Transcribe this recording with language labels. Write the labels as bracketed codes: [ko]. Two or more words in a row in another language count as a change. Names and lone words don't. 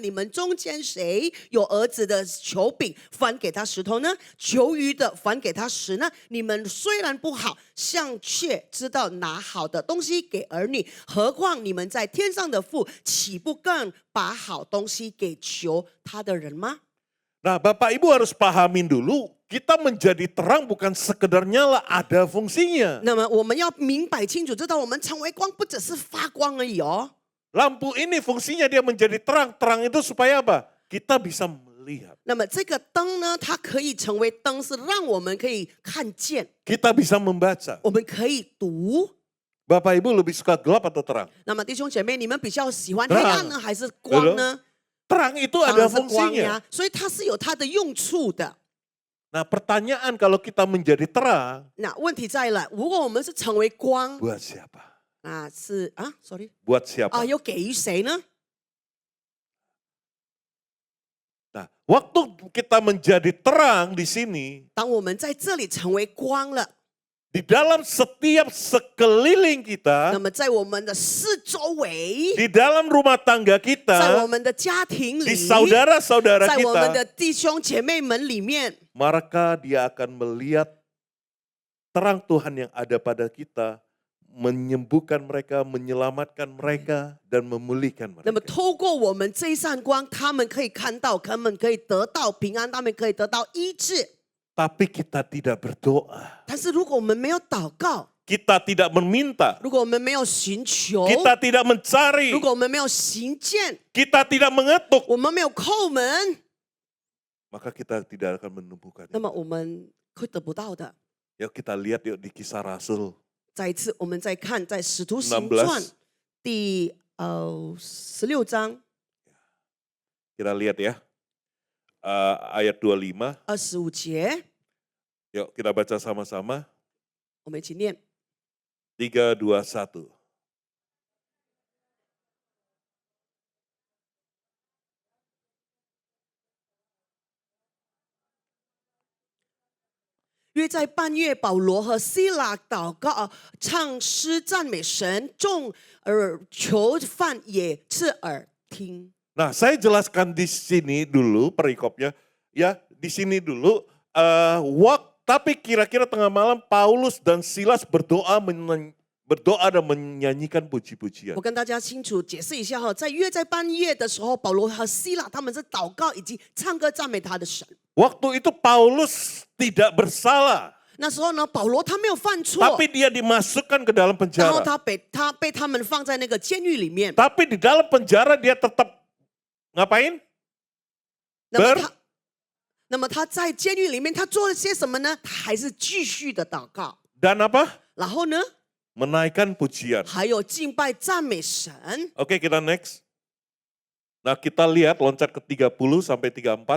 [zh] 你们中间谁有儿子的求饼，反给他石头呢？求鱼的，反给他石呢？你们虽然不好，像却知道拿好的东西给儿女，何况你们在天上的父，岂不更把好东西给求他的人吗？ [id] Nah, Bapak Ibu harus pahamin dulu, kita menjadi terang bukan sekedar nyala, ada fungsinya. [zh] 那么我们要明白清楚，知道我们成为光不只是发光而已哦。 [id] Lampu ini fungsinya dia menjadi terang. Terang itu supaya apa? Kita bisa melihat. [zh] 那么这个灯呢，它可以成为灯，是让我们可以看见， [id] Kita bisa membaca. [zh] 我们可以读。 [id] Bapak Ibu lebih suka gelap atau terang? [zh] 那么弟兄姐妹，你们比较喜欢黑暗呢，还是光呢？ [id] Terang itu [zh] 当 [id] ada [zh] 然是光 [id] fungsinya. [zh] 呀，所以它是有它的用处的。 [id] Nah, pertanyaan kalau kita menjadi terang, [zh] 那问题在了，如果我们是成为光， [id] buat siapa? [zh] 那是啊 ，sorry [id] Buat siapa? [zh] 又给予谁呢？ [id] Nah, waktu kita menjadi terang di sini, [zh] 当我们在这里成为光了， [id] di dalam setiap sekeliling [zh] 那 [id] kita, [zh] 么在我们的四周围， [id] di dalam rumah tangga [zh] 在我 [id] kita, [zh] 们的家庭 [id] di [zh] 里， [id] saudara-saudara [zh] 在我们的 [id] kita, [zh] 弟兄姐妹们里面， [id] maka dia akan melihat terang Tuhan yang ada pada kita, menyembuhkan mereka, menyelamatkan mereka, dan memulihkan [zh] 那么 [id] mereka. [zh] 透过我们这一扇光，他们可以看到，他们可以得到平安，他们可以得到医治。 [id] Tapi kita tidak berdoa, [zh] 但是如果我们没有祷告， [id] kita tidak meminta, [zh] 如果我们没有寻求， [id] kita tidak mencari, [zh] 如果我们没有行见， [id] kita tidak mengetuk, [zh] 我们没有叩门， [id] maka kita tidak akan menumbuhkan. [zh] 那么我们会得不到的。 [id] Yuk kita lihat yuk di Kisah Rasul. [zh] 再一次，我们再看在《使徒行传》 16. 第16章 [id] Kita lihat ya, ayat 25. [zh] 25节， [id] Yuk kita baca sama-sama. [zh] 我们一起念。 3, 2, 1. 约在半夜，保罗和希拉祷告、唱诗赞美神，众囚犯也侧耳听。 [id] Nah, saya jelaskan di sini dulu perikopnya. Ya, di sini dulu. Tapi kira-kira tengah malam Paulus dan Silas berdoa dan menyanyikan puji-pujian. [zh] 我跟大家清楚解释一下哈，在约在半夜的时候，保罗和希拉他们是祷告以及唱歌赞美他的神。 [id] Waktu itu Paulus tidak bersalah, [zh] 那时候呢，保罗他没有犯错， [id] tapi dia dimasukkan ke dalam [zh] 然后 [id] penjara. [zh] 他被他们放在那个监狱里面。 [id] Tapi di dalam penjara dia tetap ngapain? [zh] 那么他在监狱里面，他做了些什么呢？他还是继续的祷告， [id] Dan apa? [zh] 然后呢， [id] Menaikkan pujian. [zh] 还有敬拜赞美神。 [id] Oke, kita next. Nah, kita lihat loncat ke 30 sampai 34.